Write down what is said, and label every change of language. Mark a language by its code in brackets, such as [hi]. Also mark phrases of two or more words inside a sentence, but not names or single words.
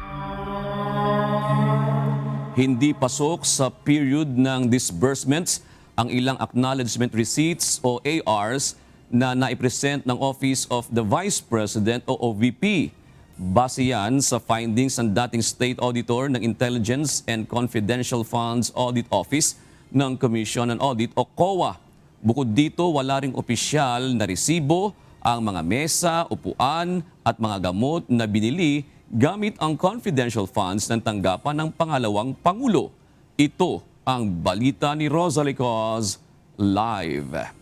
[tl] Hindi pasok sa period ng disbursements ang ilang [en] acknowledgement receipts [tl] o ARs na naipresent ng Office of the Vice President o OVP. Base yan sa findings ng dating State Auditor ng Intelligence and Confidential Funds Audit Office ng Commission on Audit o COA. Bukod dito, wala ring opisyal na resibo ang mga mesa, upuan at mga gamot na binili gamit ang [en] confidential funds [tl] ng tanggapan ng pangalawang Pangulo. Ito ang balita ni Rosalie Cos live.